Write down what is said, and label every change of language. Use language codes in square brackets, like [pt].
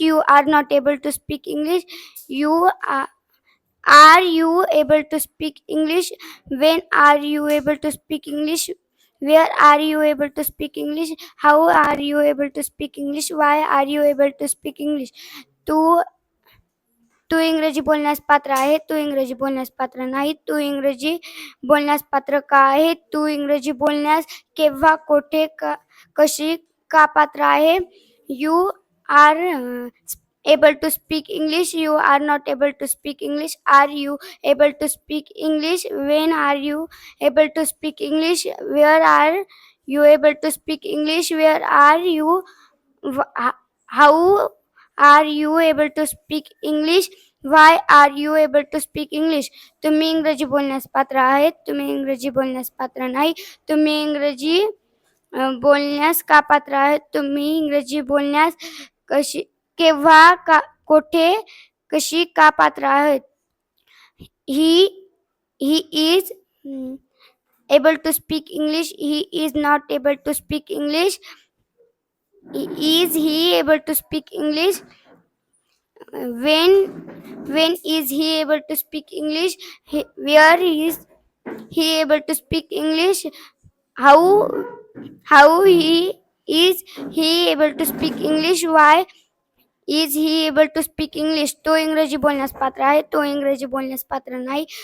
[en] You are not able to speak English. Are you able to speak English? When are you able to speak English? Where are you able to speak English? How are you able to speak English? Why are you able to speak English? [mr] तू इंग्रजी बोलण्यास पात्र आहे. तू इंग्रजी बोलण्यास पात्र नाही. तू इंग्रजी बोलण्यास पात्र का आहे. तू इंग्रजी बोलण्यास केव्हा कोठे कशी का पात्र आहे. [en] You are able to speak English. You are not able to speak English. Are you able to speak English? When are you able to speak English? Where are you able to speak English? Where are you? How are you able to speak English? Why are you able to speak English? [mr] तुम्ही इंग्रजी बोलण्यास पात्र आहेत. तुम्ही इंग्रजी बोलण्यास पात्र नाही. तुम्ही इंग्रजी बोलण्यास का पात्र आहेत. तुम्ही इंग्रजी बोलण्यास कशी केव्हा का कोठे कशी का पात्र आहेत. [en] he is able to speak English. He is not able to speak English. Is he able to speak English? When is he able to speak English? Where is he able to speak English? How is he able to speak English? Why is he able to speak English? [mr] तो इंग्रजी बोलण्यास पात्र आहे. तो इंग्रजी बोलण्यास पात्र नाही.